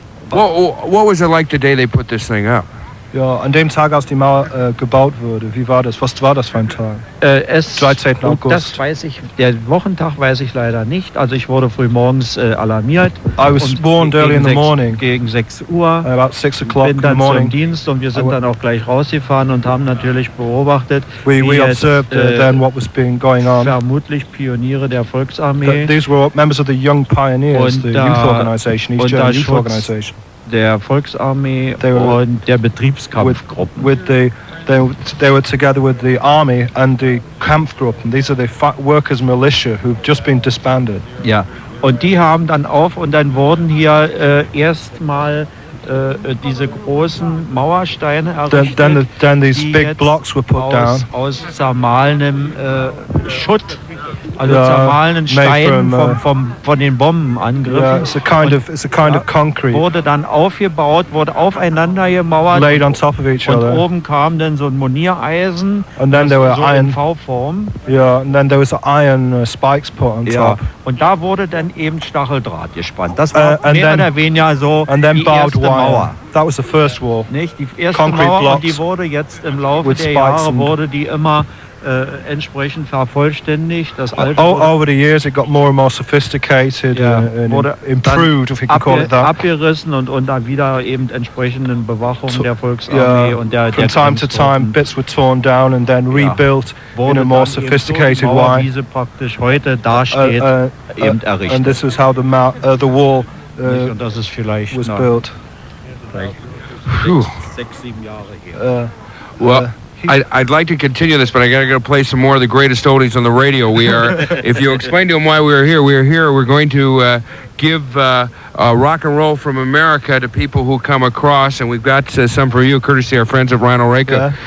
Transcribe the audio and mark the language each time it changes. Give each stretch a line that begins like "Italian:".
English: What was it like the day they put this thing up?
German: Ja, an dem Tag, als die Mauer gebaut wurde, wie war das? Was war das für ein Tag? 13. August. Das weiß ich, der Wochentag weiß ich leider nicht. Also ich wurde früh morgens alarmiert.
English: I was warned early in the morning.
German: Gegen 6 Uhr.
English: About 6 o'clock in the
German: dann
English: morning.
German: zum Dienst und wir sind dann auch gleich rausgefahren und haben natürlich beobachtet,
English: we observed then what was going on.
German: Vermutlich Pioniere der Volksarmee.
English: These were members of the Young Pioneers, the youth organization, East German Youth Organization.
German: Der Volksarmee und der Betriebskampfgruppen.
English: They were together with the army and the Kampfgruppen. These are the workers' militia who've just been disbanded.
German: Ja, und die haben dann und dann wurden hier erstmal diese großen Mauersteine errichtet,
English: then these big blocks were put down.
German: Aus zermahlenem Schutt, also zermahlenen Steinen von den Bombenangriffen.
English: Yeah, it's a kind of concrete.
German: Wurde dann aufgebaut, wurde aufeinander gemauert.
English: Laid on top of each other.
German: Und oben kam dann so ein Moniereisen.
English: And then there were iron
German: in V-Form.
English: Yeah, and then there was iron spikes put on top.
German: Und da wurde dann eben Stacheldraht gespannt. Das war mehr oder weniger so die erste Mauer.
English: That was the first wall.
German: Nicht? Die erste concrete Mauer, blocks, und die wurde jetzt im Laufe der Jahre wurde die immer entsprechend vervollständigt. Das alte
English: over the years it got more and more sophisticated and improved, if we can call it that.
German: Abgerissen und unter wieder eben entsprechenden Bewachung der Volksarmee und der
English: from time to time bits were torn down and then rebuilt in a more sophisticated way.
German: Wie sie praktisch heute dasteht, eben errichtet.
English: And this was how the wall
German: und das ist vielleicht
English: was built.
German: Vielleicht 6, 7 Jahre her.
English: Well, I'd like to continue this, but I gotta go play some more of the greatest oldies on the radio. We are, if you explain to them why we're here, we're going to give rock and roll from America to people who come across, and we've got some for you, courtesy of our friends at Rhino Reka.